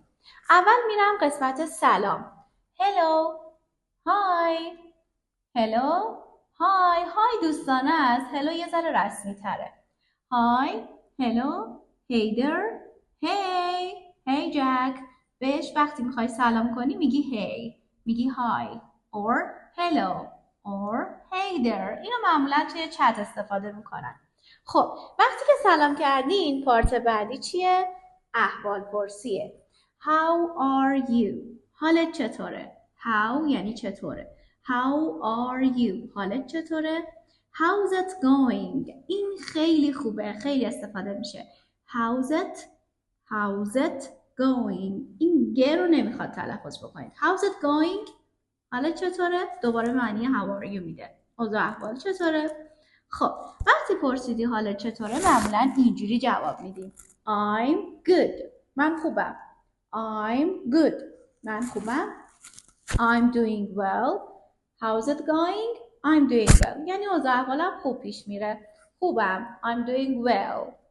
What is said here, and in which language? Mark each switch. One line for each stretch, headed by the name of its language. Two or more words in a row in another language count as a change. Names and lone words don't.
Persian: اول میرم قسمت سلام.
English: hello hi hello
Persian: های دوستانه است. هلو یه ذره رسمی تره.
English: hi hello hey there hey
Persian: جک. بهش وقتی میخوای سلام کنی میگی hey، میگی
English: hi or hello or hey there.
Persian: اینو معمولا توی چت استفاده میکنن. خب وقتی که سلام کردین پارت بعدی چیه؟ احوال پرسیه.
English: how are you؟
Persian: حالت چطوره؟ how یعنی چطوره.
English: How are you؟
Persian: حالت چطوره؟
English: How's it going؟
Persian: این خیلی خوبه، خیلی استفاده میشه.
English: How's it going؟
Persian: این گ رو نمیخواد تلفظ بکنید. How's it going؟ حالت چطوره؟ دوباره معنی
English: how are you
Persian: میده. اوضاع احوال چطوره؟ خب وقتی پرسیدی حالت چطوره معمولا اینجوری جواب میدیم.
English: I'm good.
Persian: من خوبم.
English: I'm good.
Persian: من خوبم.
English: I'm doing well. How's it going؟ I'm doing well.
Persian: یعنی اوضاع احوالم خوب پیش میره. خوبم.
English: I'm doing well.